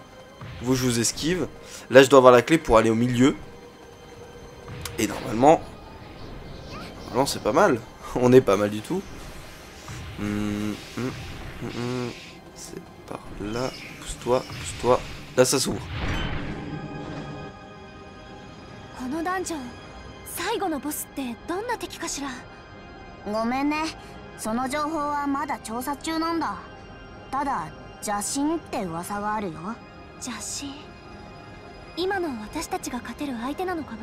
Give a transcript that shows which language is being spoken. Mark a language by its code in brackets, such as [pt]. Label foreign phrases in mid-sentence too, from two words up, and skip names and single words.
[fr] Vous, je vous esquive. Là, je dois avoir la clé pour aller au milieu. Et normalement, c'est pas mal. On est pas mal du tout. C'est par là. Pousse-toi, pousse-toi. Là, ça s'ouvre. [ja] このダンジョン、最後のボスってどんな敵かしら？ごめんね。その情報はまだ調査中なんだ。ただ邪神って噂があるよ。邪神？今の私たちが勝てる相手なのかな？